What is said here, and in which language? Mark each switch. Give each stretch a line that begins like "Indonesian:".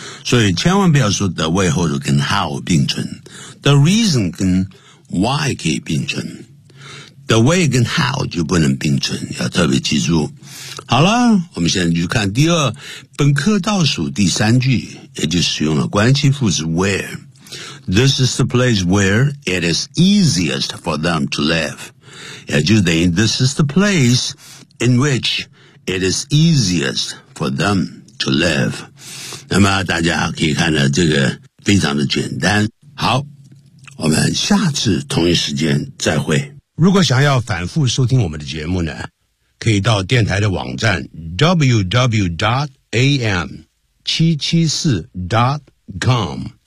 Chinese: 所以千万不要说 the way 或者跟 how 并存， the reason 跟 why 可以并存， the way 跟 how 就不能并存，要特别记住。好了，我们现在去看第二本课倒数第三句，也就是使用了关系副词 where。
English: This is the place where it is easiest for them to live.
Chinese: 也就等于
English: this is the place in which it is easiest for them to live.
Chinese: 那么大家可以看到这个非常的简单。好，我们下次同一时间再会。如果想要反复收听我们的节目呢，可以到电台的网站 www.am774.com。